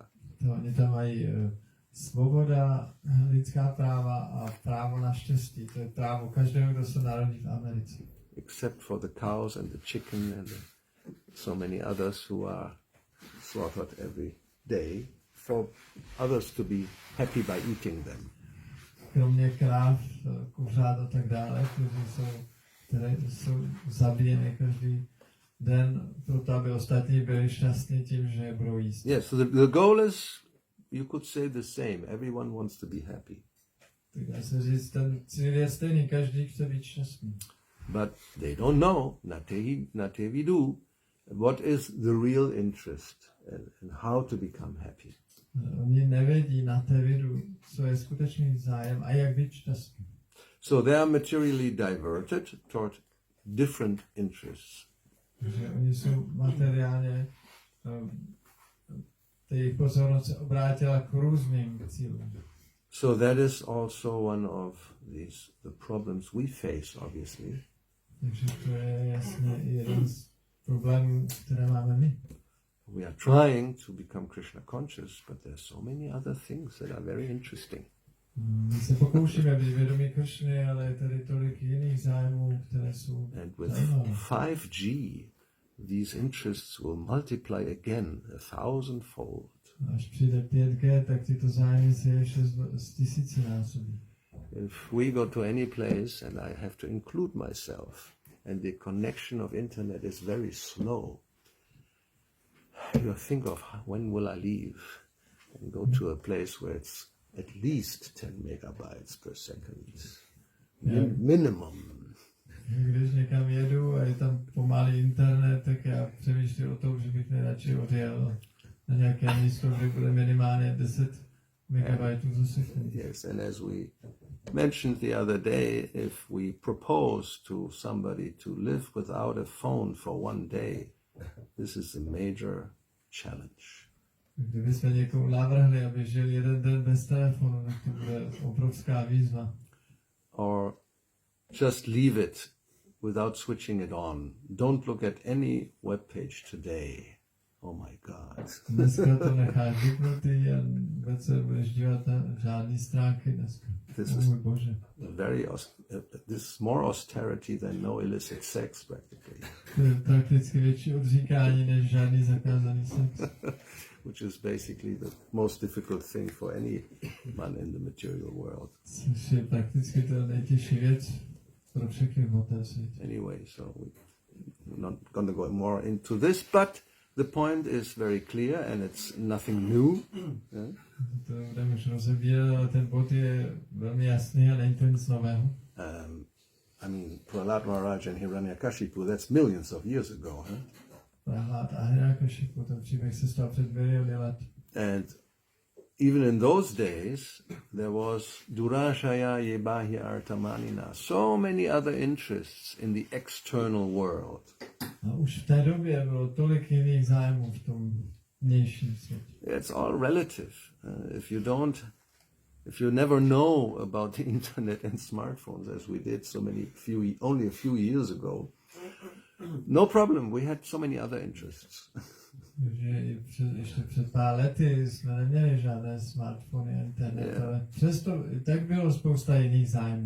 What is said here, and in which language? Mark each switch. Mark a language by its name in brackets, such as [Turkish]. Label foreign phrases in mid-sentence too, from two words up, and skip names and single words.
[Czech] To oni tam mají svoboda, lidská práva a právo na štěstí. To je právo každého, kdo se narodí v Americe. [English] Except for the cows and the chicken and so many others who are slaughtered every day for others to be happy by eating them. [Czech] Kromě kráv, kuřát a tak dále, které jsou zabíjeny každý den, proto aby ostatní byli šťastní tím, že je budou jíst. [English] Yes, so the goal is, you could say the same. Everyone wants to be happy. [Czech] Tak dá se říct, ten cíl je stejný, každý chce být šťastný. [English] But they don't know, [Sanskrit] nate vidu, [English] what is the real interest and how to become happy. [Czech] Oni nevědí [Sanskrit] na té vidu, [Czech] co je skutečný zájem a jak být šťastný. [English] So they are materially diverted toward different interests. [Czech] Takže oni jsou materiálně, jejich pozornost se obrátila k různým cílům. [English] So that is also one of the problems we face, obviously. [Czech] Takže to je jasně jeden z problémů, které máme my. [English] We are trying to become Krishna conscious, but there are so many other things that are very interesting. [Czech] My se pokoušíme být vědomí Kršny, ale je tady tolik jiných zájmů, které jsou zajímavé. [English] 5G, these interests will multiply again 1,000-fold. [Czech] Až přijde 5G, tak tyto zájmy se ještě z tisícinásobí. [English] If we go to any place, and I have to include myself, and the connection of internet is very slow, you think of when will I leave and go to a place where it's at least 10 megabytes per second. Minimum. [Czech] Když někam jedu a je tam pomalý internet, tak já přemýšlím o tom, že bych nejradši odjel na nějaké místo, kde bude minimálně 10 megabajtů za sekundu. [English] Yes, and as we mentioned the other day, if we propose to somebody to live without a phone for one day, this is a major challenge. [Czech] Kdybychom někomu navrhli, aby žil jeden den bez telefonu, tak to bude obrovská výzva. [English] Or just leave it without switching it on. Don't look at any web page today. Oh my God. [Czech] Dneska to necháš vypnutý a vůbec se budeš dívat na žádný stránky dneska. Můj Bože. [English] This is more austerity than no illicit sex practically. [Czech] To je prakticky větší odříkání než žádný zakázaný sex. [English] Which is basically the most difficult thing for anyone in the material world. [Czech] Což je prakticky to nejtěžší věc pro všechny v hmotném světě. [English] Anyway, so we're not going to go more into this, but the point is very clear and it's nothing new. Yeah? [Czech] To budeme už rozebírat, ale ten bod je velmi jasný a není to nic nového. [English] I mean, Prahlad Maharaj and Hiranyakashipu, that's millions of years ago, huh? [Czech] Prahlad a Hiranyakashipu, ten příběh se stal před miliony let. [English] And even in those days, there was [Sanskrit] Durashaya Yebahi Artamanina, [English] so many other interests in the external world. [Czech] A už v té době bylo tolik jiných zájmů v tom vnějším světě. [English] It's all relative. If you never know about the internet and smartphones, as we did only a few years ago, no problem. We had so many other interests. [Czech] Ještě před pár lety jsme neměli žádné smartfony a internet, ale přesto tak bylo spousta jiných zájmů.